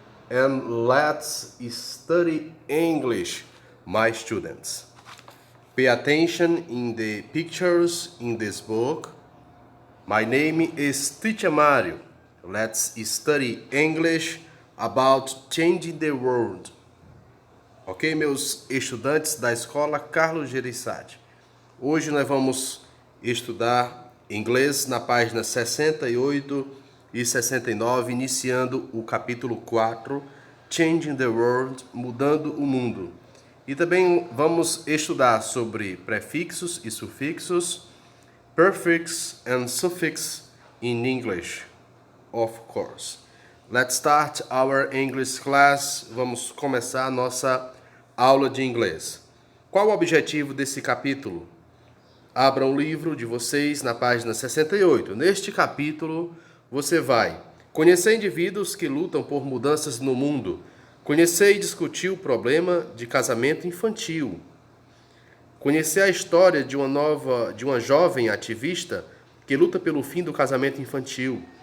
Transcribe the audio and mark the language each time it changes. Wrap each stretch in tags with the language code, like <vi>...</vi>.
<en>And let's study English, my students. Pay attention in the pictures in this book. My name is Teacher Mario. Let's study English about changing the world.</en> <pt>Ok, meus estudantes da escola Carlos Gereissati. Hoje nós vamos estudar inglês na página 68 e 69, iniciando o capítulo 4, Changing the World, mudando o mundo. E também vamos estudar sobre prefixos e sufixos,</pt> <en>prefix and suffix in English, of course. Let's start our English class.</en> <pt>Vamos começar a nossa aula de inglês. Qual o objetivo desse capítulo? Abra o livro de vocês na página 68. Neste capítulo, você vai conhecer indivíduos que lutam por mudanças no mundo, conhecer e discutir o problema de casamento infantil, conhecer a história de uma jovem ativista que luta pelo fim do casamento infantil,</pt>